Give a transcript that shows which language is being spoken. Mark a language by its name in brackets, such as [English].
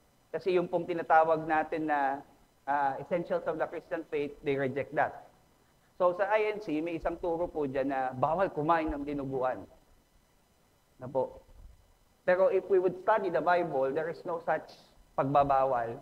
[Filipino] Kasi yung pong tinatawag natin na [English] essentials of the Christian faith, they reject that. [Filipino] So sa INC, may isang turo po dyan na bawal kumain ng dinuguan. Na po. Pero [English] if we would study the Bible, there is no such [Filipino] pagbabawal.